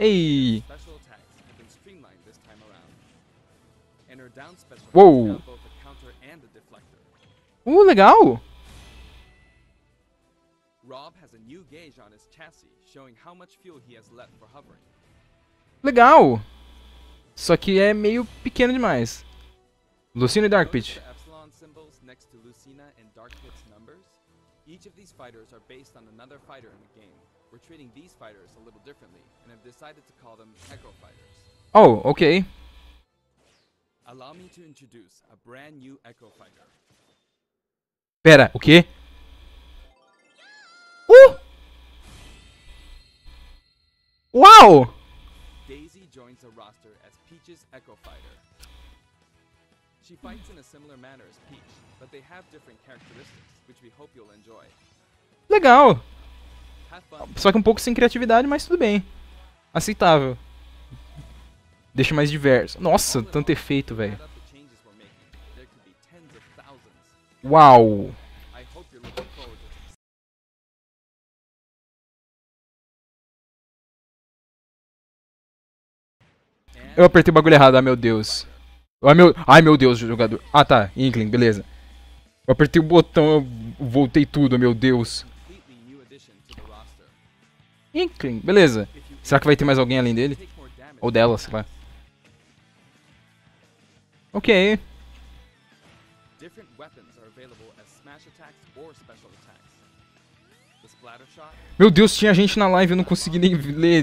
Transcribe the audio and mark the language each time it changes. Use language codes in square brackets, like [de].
[en] Ei. special attacks have been streamlined this time around. And her down special Whoa. has got both a counter and a deflector. [pt] Legal! [en] Rob has a new gauge on his chassis, showing how much fuel he has left for hovering. [pt] Legal! Só que é meio pequeno demais. Lucino e Dark Pit. [en] Notice the next to Lucina and Dark Pit's numbers? Each of these fighters are based on another fighter in the game. We're treating these fighters a little differently and have decided to call them Echo Fighters. Oh, ok. Allow me to introduce a brand new Echo Fighter. [pt] Pera, o quê? Uau! [en] Daisy joins the roster as Peach's Echo Fighter. She fights in a similar manner as Peach, but they have different characteristics, which we hope you'll enjoy. [pt] Legal. [en] Have fun. [pt] Só que um pouco sem criatividade, mas tudo bem. Aceitável. Deixa mais diverso. Nossa, tanto efeito, velho. [en] Add up the changes we're making. There could be tens of thousands. Uau. I hope you're looking forward to this. [pt] Eu apertei o bagulho errado, ah meu Deus. Ai meu Deus, jogador. Ah tá, Inkling, beleza. Eu apertei o botão, eu voltei tudo, meu Deus. [en] Completely new addition to the roster. [pt] Inkling, beleza. Será que vai ter mais alguém além dele? [en] Take more damage. [pt] Ou dela, sei lá. Ok. [en] Different weapons are available as smash attacks or special attacks. The splatter shot, [pt] Meu Deus, tinha gente na live, eu não consegui nem ler.